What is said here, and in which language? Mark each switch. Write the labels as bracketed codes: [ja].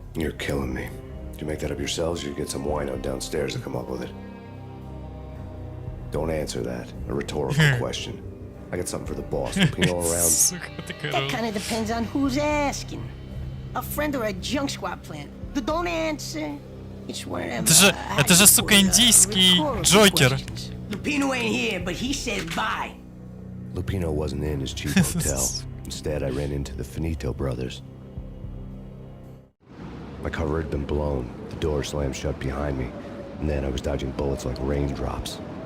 [en] You're killing me. Did you make that up yourselves, or you get some wino downstairs to come up with it? Don't answer that. A rhetorical question. I got something for the boss. Lupino around? That kind of depends on who's asking. A friend or a junk squad plan. Don't answer. It's where [ru] это же, сука, индийский Джокер. [en] Lupino ain't here, but he said bye. Lupino wasn't in his cheap hotel. Instead, I ran into the Finito brothers. My cover had been blown, the door slammed shut behind me, and then I was dodging bullets like raindrops.